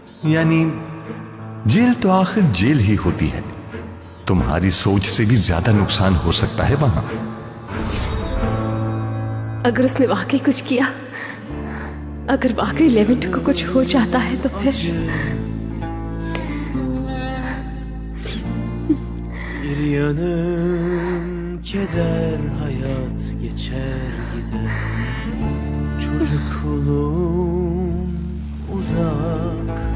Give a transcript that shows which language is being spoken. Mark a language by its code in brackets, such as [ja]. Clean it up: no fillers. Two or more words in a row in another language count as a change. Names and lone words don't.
[hi] यानी जेल तो आखिर जेल ही होती है। तुम्हारी सोच से भी ज्यादा नुकसान हो सकता है वहां। अगर उसने वाकई कुछ किया, अगर वाकई लेवेंट को कुछ हो जाता है तो फिर [tr] Bir yanım keder, hayat geçer gider. Çocukluğum uzak.